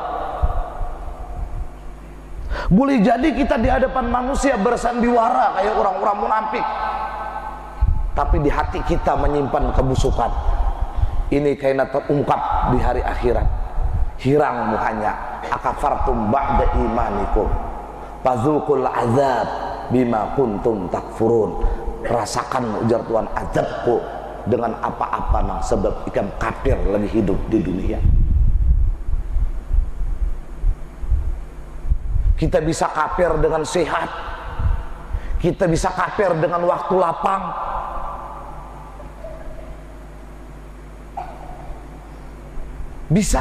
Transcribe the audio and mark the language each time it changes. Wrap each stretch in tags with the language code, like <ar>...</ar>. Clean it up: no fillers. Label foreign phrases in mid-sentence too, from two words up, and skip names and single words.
<id>Boleh jadi kita di hadapan manusia bersandiwara kayak orang-orang munafik, tapi di hati kita menyimpan kebusukan. Ini kayaknya terungkap di hari akhirat.</id> <bjn>Hirang muhanya,</bjn> <ar>أكفرتم بعد إيمانكم فذوقوا العذاب بما كنتم تكفرون.</ar> <bjn>Rasakan ujar Tuhan azabku dengan apa-apa nang sebab ikam kafir lagi hidup di dunia.</bjn> <id>Kita bisa kafir dengan sehat, kita bisa kafir dengan waktu lapang, bisa.</id>